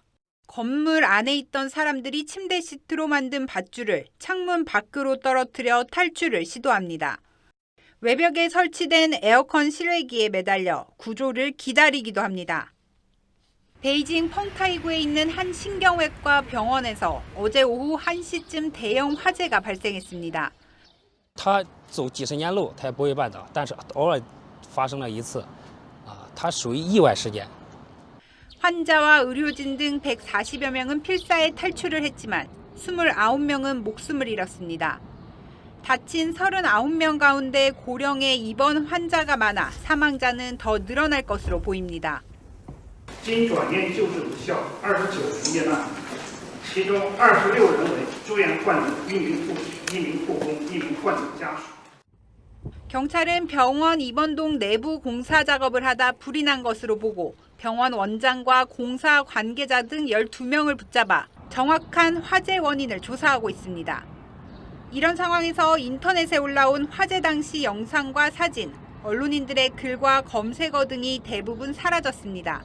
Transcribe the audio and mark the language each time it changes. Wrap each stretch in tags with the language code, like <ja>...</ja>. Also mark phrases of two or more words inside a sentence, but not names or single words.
<ko>건물 안에 있던 사람들이 침대 시트로 만든 밧줄을 창문 밖으로 떨어뜨려 탈출을 시도합니다. 외벽에 설치된 에어컨 실외기에 매달려 구조를 기다리기도 합니다. 베이징 펑타이구에 있는 한 신경외과 병원에서 어제 오후 1시쯤 대형 화재가 발생했습니다.</ko> <zh>他走几十年路他也不会绊倒，但是偶尔发生了一次，它属于意外事件。</zh> <ko>환자와 의료진 등 140여 명은 필사에 탈출을 했지만 29명은 목숨을 잃었습니다. 다친 39명 가운데 고령의 입원 환자가 많아 사망자는 더 늘어날 것으로 보입니다.</ko> <zh>经转院救治无效，29人遇难，其中26人为住院患者1名护士、1名护工、1名患者家属。</zh> <ko>경찰은 병원 입원동 내부 공사 작업을 하다 불이 난 것으로 보고 병원 원장과 공사 관계자 등 12명을 붙잡아 정확한 화재 원인을 조사하고 있습니다. 이런 상황에서 인터넷에 올라온 화재 당시 영상과 사진, 언론인들의 글과 검색어 등이 대부분 사라졌습니다.</ko>